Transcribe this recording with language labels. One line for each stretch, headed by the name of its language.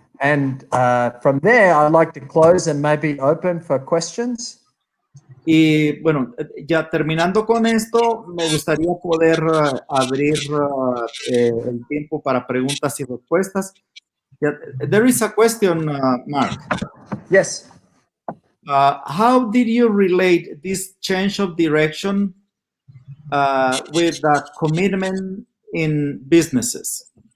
English: And from there, I'd like to close and maybe open for questions.
Spanish: Y bueno, ya terminando con esto, me gustaría poder abrir el tiempo para preguntas y respuestas.
English: There is a question, Mark. Yes. How did you relate this change of direction with the commitment in businesses?